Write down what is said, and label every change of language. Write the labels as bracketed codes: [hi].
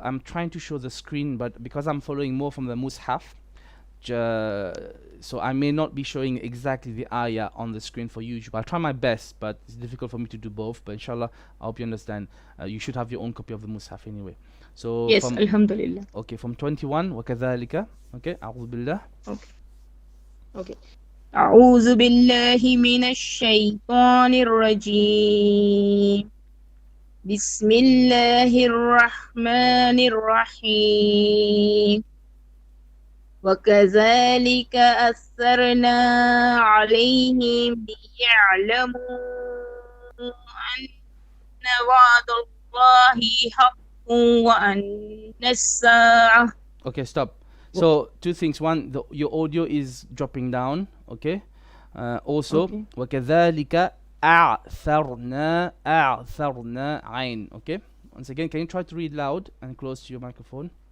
[en] I'm trying to show the screen, but because I'm following more from the mushaf, so I may not be showing exactly the ayah on the screen for YouTube. I'll try my best, but it's difficult for me to do both. But inshallah, I hope you understand. You should have your own copy of the mushaf anyway. So Yes, from Alhamdulillah. okay, from 21 وكذلك. [ar] Okay, أعوذ بالله. [en] Okay. [ar] أعوذ بالله من الشيطان الرجيم. بسم الله الرحمن الرحيم. وكذلك أثرنا عليهم ليعلموا أن وعد الله حق وأن الساعة. [en] Okay, stop. So two things. One, your audio is dropping down. Okay. Also, Okay. [ar] وكذلك أعثرنا عين. Okay. [en] Once again, can you try to read loud and close to your microphone?